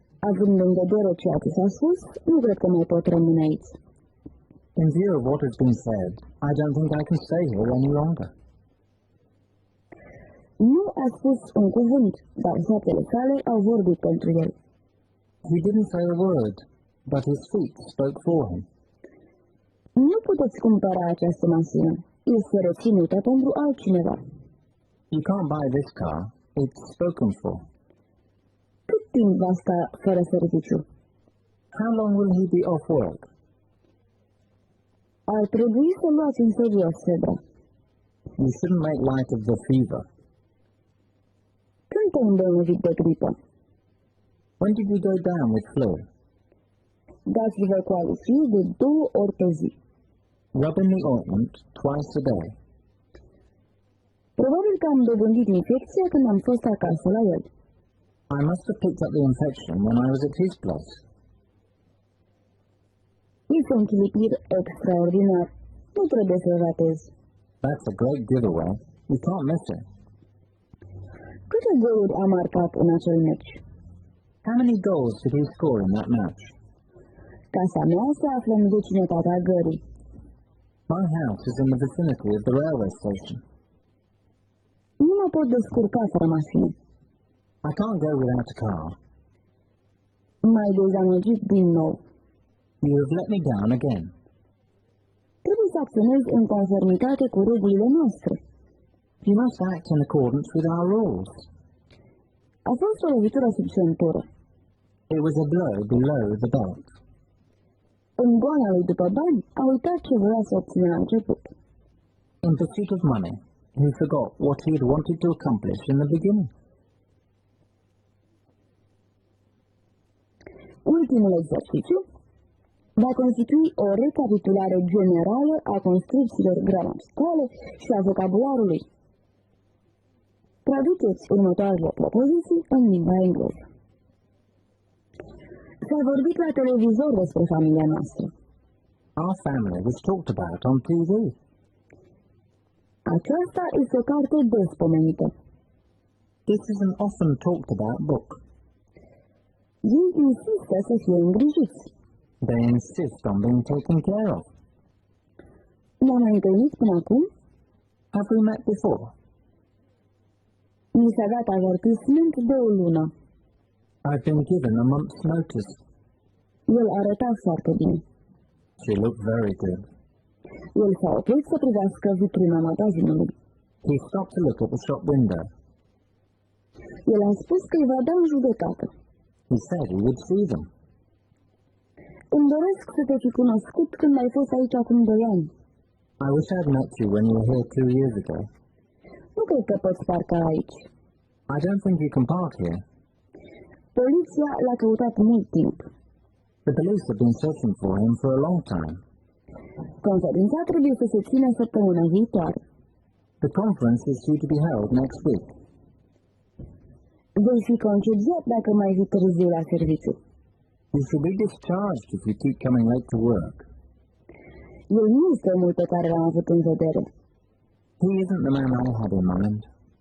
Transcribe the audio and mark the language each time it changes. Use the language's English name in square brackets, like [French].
[Romanian] Având în vedere ceea ce s-a spus, nu cred că mai pot rămâne aici. [English] In view of what has been said, I don't think I can stay here any longer. [Romanian] Nu a spus un cuvânt, dar faptele sale au vorbit pentru el. [English] He didn't say a word, but his feet spoke for him. [Romanian] Nu puteți cumpăra această mașină. Este reținută pentru altcineva. [English] You can't buy this car. It's spoken for. [Romanian] Cât timp va sta fără serviciu? [English] How long will he be off work? [Romanian] Ar trebui să luați în serios febra. [English] You shouldn't make light of the fever. [Romanian] Când te-ai îmbolnăvit de gripă? [English] When did you go down with flu? [Romanian] Dați-vă cu alicie de 2 ori pe zi. [English] Rub in the ointment twice a day. [Romanian] Probabil că am dobândit infecția când am fost acasă la el. [English] I must have picked up the infection when I was at his place. [Romanian] Este un chilipir extraordinar. Nu trebuie să-l ratezi. [English] That's a great giveaway. You can't miss it. [Romanian] Câte goluri a marcat în acel meci? [English] How many goals did he score in that match? [Romanian] Casa mea se află în vecinătatea gării. [English] My house is in the vicinity of the railway station. [Romanian] Nu mă pot descurca fără mașină. [English] I can't go without a car. [Romanian] M-ai dezamăgit din nou. [English] You have let me down again. [Romanian] Trebuie să acționezi în conformitate cu regulile noastre. [English] You must act in accordance with our rules. [Romanian] A fost o lovitură sub centură. [English] It was a blow below the belt. [Romanian] În goana lui după bani, a uitat ce voia să obțină la început. [English] In pursuit of money, he forgot what he had wanted to accomplish in the beginning. [Romanian] Ultimul exercițiu va constitui o recapitulare generală a construcțiilor gramaticale și a vocabularului. Traduceți următoarele propoziții în limba engleză. S-a vorbit la televizor despre familia noastră. [English] Our family was talked about on TV. [Romanian] Aceasta este o carte des pomenită. [English] This is an often talked about book. [Romanian] Ei insistă să fie îngrijiți. [English] They insist on being taken care of. [Romanian] Ne-am mai întâlnit până acum? [English] Have we met before? [Romanian] Mi s-a dat avertisment de o lună. [English] I've been given a month's notice. [Romanian] El arăta foarte bine. [English] She looked very good. [Romanian] El s-a oprit să privească vitrina magazinului. [English] He stopped to look at the shop window. [Romanian] El a spus că îi va da în judecată. [English] He said he would see them. [Romanian] Îmi doresc să te fi cunoscut când ai fost aici acum 2 ani. [English] I wish I'd met you when you were here 2 years ago. [Romanian] Nu cred că poți parca aici. [English] I don't think you can park here. [Romanian] Poliția l-a căutat mult timp. [English] The police have been searching for him for a long time. [Romanian] Conferința trebuie să se țină săptămâna viitoare. [English] The conference is due to be held next week. [Romanian] Vei fi concediat dacă mai vii târziu la serviciu. [English] You shall be discharged if you keep coming late to work. [Romanian] El nu este omul pe care l-am avut în vedere. [English] He isn't the man I had in mind.